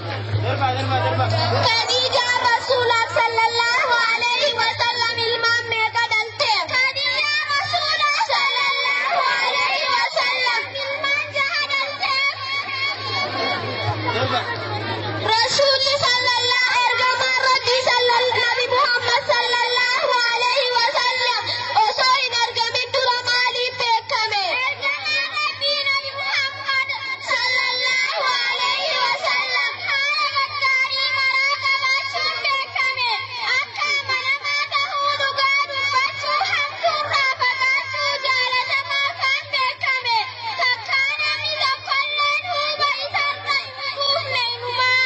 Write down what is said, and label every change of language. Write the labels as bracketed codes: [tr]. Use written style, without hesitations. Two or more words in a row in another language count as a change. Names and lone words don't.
[om] Khadija Rasulullah [ar] صلى الله عليه وسلم [om] ilmaan meeqa dhalte? Khadija Rasulullah [ar] صلى الله عليه وسلم [om] ilmaan jaha dhalte. Rasulli sallallahu ergamaa Rabbi sallallahu Nabi Muhammad [ar] صلى الله عليه وسلم [om] osoo hin argamin dura maaliif beekame? Ergamaa Rabbi Nabi Muhammad [ar] صلى الله عليه وسلم [om] haala gaggaarii maraa qabaachuun beekame. Akka amanamaa ta'uu dhugaa dubbachuu hamtuurraa fagaachuu jaalatamaa kan beekame. Takkaa namni tokkolleen huuba isarra hin buufne inumaa.